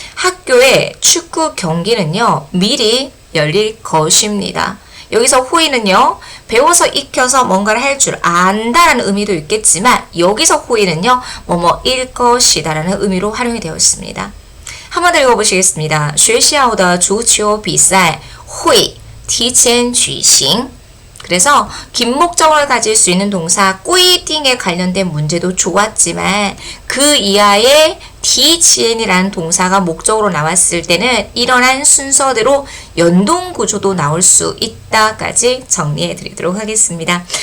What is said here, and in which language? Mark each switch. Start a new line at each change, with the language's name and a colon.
Korean: 학교의 축구 경기는요. 미리 열릴 것입니다. 여기서 호의는요. 배워서 익혀서 뭔가를 할 줄 안다라는 의미도 있겠지만 여기서 호의는요. 뭐뭐일 것이다 라는 의미로 활용이 되어 있습니다. 한 번 더 읽어보시겠습니다.
Chinese: 学校的足球比赛会提前举行.
Korean: 그래서 긴 목적어를 가질 수 있는 동사 꾸이팅에 관련된 문제도 좋았지만 그 이하의 디치엔이라는 동사가 목적으로 나왔을 때는 일어난 순서대로 연동 구조도 나올 수 있다까지 정리해 드리도록 하겠습니다.